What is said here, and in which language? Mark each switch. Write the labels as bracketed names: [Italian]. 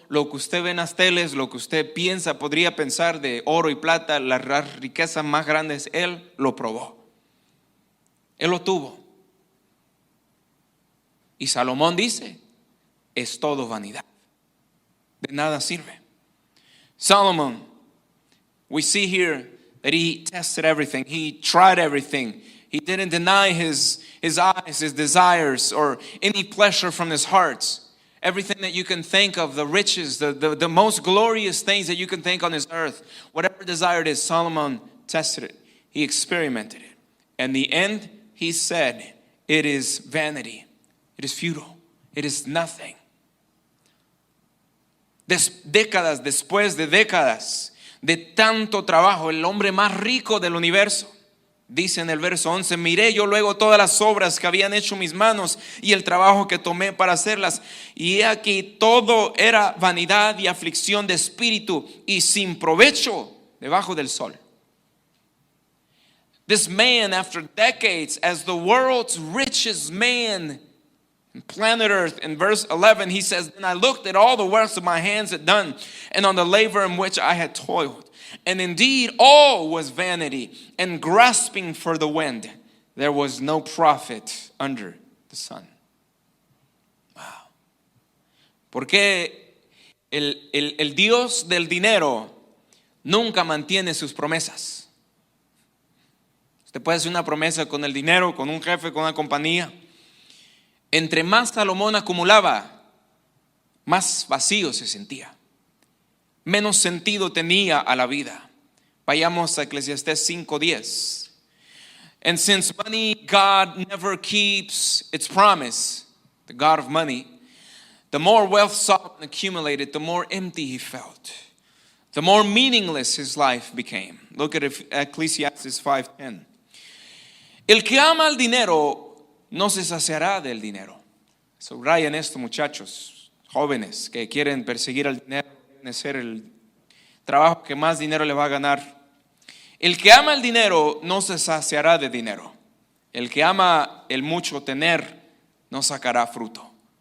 [Spanish] Lo que usted ve en las teles, lo que usted piensa, podría pensar de oro y plata, las riquezas más grandes, él lo probó. Él lo tuvo. Y Salomón dice, es todo vanidad. De nada sirve. [English] Solomon, we see here that he tested everything. He tried everything. He didn't deny his eyes, his desires, or any pleasure from his heart. Everything that you can think of, the riches, the most glorious things that you can think on this earth, whatever desire it is, Solomon tested it. He experimented it. And the end, he said, it is vanity. It is futile. It is nothing. [Spanish] Décadas después de décadas de tanto trabajo, el hombre más rico del universo, dice en el verso 11, miré yo luego todas las obras que habían hecho mis manos y el trabajo que tomé para hacerlas, y he aquí todo era vanidad y aflicción de espíritu y sin provecho debajo del sol. [English] This man, after decades as the world's richest man in planet Earth, in verse 11, he says, "And I looked at all the works of my hands had done, and on the labor in which I had toiled. And indeed all was vanity and grasping for the wind. there was no profit under the sun. Wow. [Spanish] Porque el Dios del dinero nunca mantiene sus promesas. Usted puede hacer una promesa con el dinero, con un jefe, con una compañía. Entre más Salomón acumulaba, más vacío se sentía. Menos sentido tenía a la vida. Vayamos a Eclesiastés 5:10. [English] And since money, God never keeps its promise, the God of money, the more wealth Solomon accumulated, the more empty he felt. The more meaningless his life became. Look at Ecclesiastes 5:10. [Spanish] El que ama el dinero no se saciará del dinero. Subrayen esto, muchachos, jóvenes que quieren perseguir el dinero, quieren hacer el trabajo que más dinero le va a ganar. El que ama el dinero no se saciará de dinero. El que ama el mucho tener no sacará fruto.